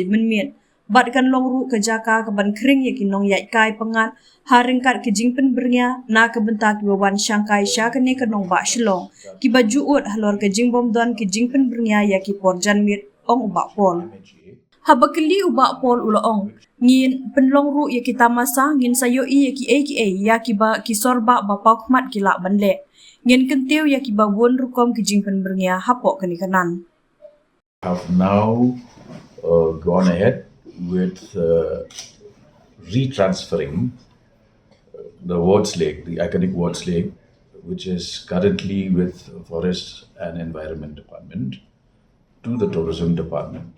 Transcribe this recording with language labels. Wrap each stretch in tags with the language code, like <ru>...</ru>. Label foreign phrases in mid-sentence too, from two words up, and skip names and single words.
<kha>men miet bat kan long ru ka jaka ka ban kring ya kinong yai kai pangat haringkat ke jingpynbyrngia na ka bentak wan shangkai sha kani kanong ba Shillong ki baju ut halor ke jingbom don ke jingpynbyrngia ya ki por jan miet ong uba pol habakeli uba pol ulaong ngin penlong ru ya kita masa ngin sayo i ya ki ya ki ba ki sorba ba pakmat ki la banle ngin kentiu ya ki babun rukom ki jingpynbyrngia hapok kani kanan</kha> <en>have now gone ahead with retransferring the Wards Lake, the iconic Wards Lake, which is currently with Forest and Environment Department, to the Tourism Department.</en>